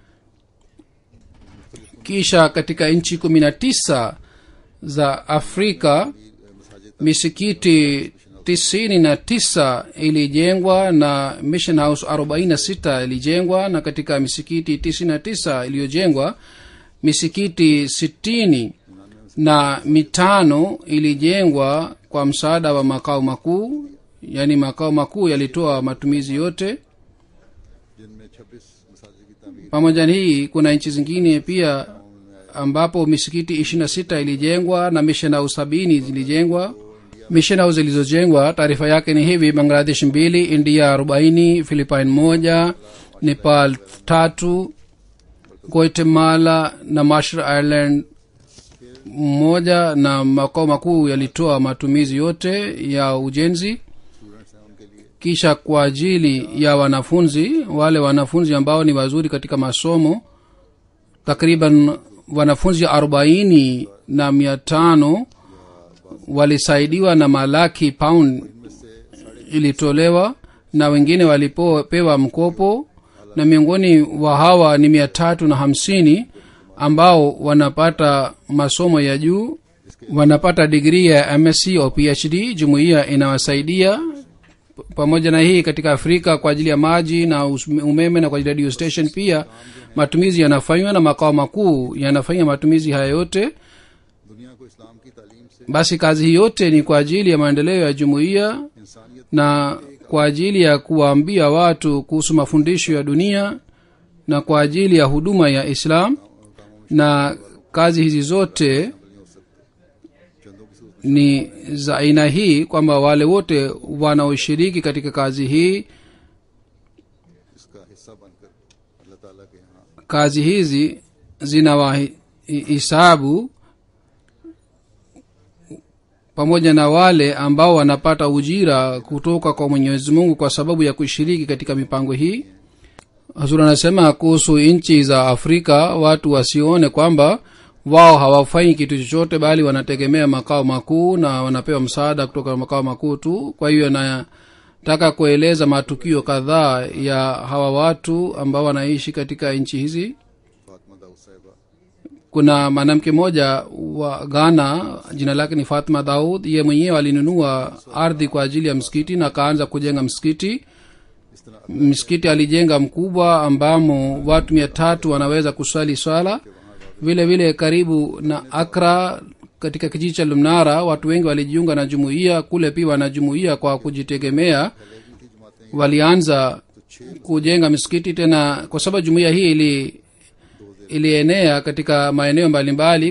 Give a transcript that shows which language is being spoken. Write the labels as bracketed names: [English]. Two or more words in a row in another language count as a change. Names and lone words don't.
[Swahili] Kisha katika nchi 19 za Afrika misikiti 99 ilijengwa na [English] mission house [Swahili] 46 ilijengwa, na katika misikiti 99 iliyojengwa misikiti 65 ilijengwa kwa msaada wa makao makuu, yani makao makuu yalitoa matumizi yote. [Urdu] جن میں 26 مساجد کی تعمیر [Swahili] Pamoja na hii kuna nchi zingine pia ambapo misikiti 26 ilijengwa na [English] mission house [Swahili] 70 zilijengwa. [English] Mission house [Swahili] zilizojengwa taarifa yake ni hivi: Bangladesh 2, India 40, Philippines 1, Nepal 3, Guatemala na Marshall Island mmoja na makao makuu yalitoa matumizi yote ya ujenzi. [Urdu] سٹوڈنٹس ہیں ان کے لیے [Swahili] kisha kwa ajili ya wanafunzi, wale wanafunzi ambao ni wazuri katika masomo, takriban wanafunzi 40,500 walisaidiwa na malaki pound ilitolewa, na wengine walipewa mkopo, na miongoni wa hawa ni 350 ambao wanapata masomo ya juu, wanapata degree ya MSc au PhD. Jumuiya inawasaidia. Pamoja na hii, katika Afrika kwa ajili ya maji na umeme na kwa ajili ya [English] radio station [Swahili] pia matumizi yanafanywa, na makao makuu yanafanya matumizi haya yote. [Urdu] دنیا کو اسلام کی تعلیم سے [Swahili] Basi kazi hii yote ni kwa ajili ya maendeleo ya jumuiya [Urdu] انسانیت [Swahili] na kwa ajili ya kuwaambia watu kuhusu mafundisho ya dunia na kwa ajili ya huduma ya Islam. Na kazi hizi zote [Urdu] نہیں ہو سکتے۔ چندوں کی صورت [Swahili] ni za aina hii kwamba wale wote wanaoshiriki katika kazi hii, [Urdu] اس کا حصہ بن کر اللہ تعالیٰ کے یہاں [Swahili] kazi hizi zinawahisabu pamoja na wale ambao wanapata ujira kutoka kwa Mwenyezi Mungu kwa sababu ya kushiriki katika mipango hii. Hazur anasema kuhusu nchi za Afrika, watu wasione kwamba wao hawafanyi kitu chochote, bali wanategemea makao makuu na wanapewa msaada kutoka makao makuu tu. Kwa hiyo nataka kueleza matukio kadhaa ya hawa watu ambao wanaishi katika nchi hizi. [Urdu] فاطمہ داؤد صاحبہ [Swahili] Kuna mwanamke mmoja wa Ghana, jina lake ni Fatima Daud. Yeye mwenyewe alinunua ardhi kwa ajili ya msikiti na akaanza kujenga msikiti. [Urdu] اس طرح [Swahili] Msikiti alijenga mkubwa ambamo watu 300 wanaweza kuswali swala. Vile vile karibu na Accra katika kijiji cha Lumnara watu wengi walijiunga na jumuiya. Kule pia wana jumuiya kwa kujitegemea, walianza kujenga misikiti tena, kwa sababu jumuiya hii ilienea katika maeneo mbalimbali.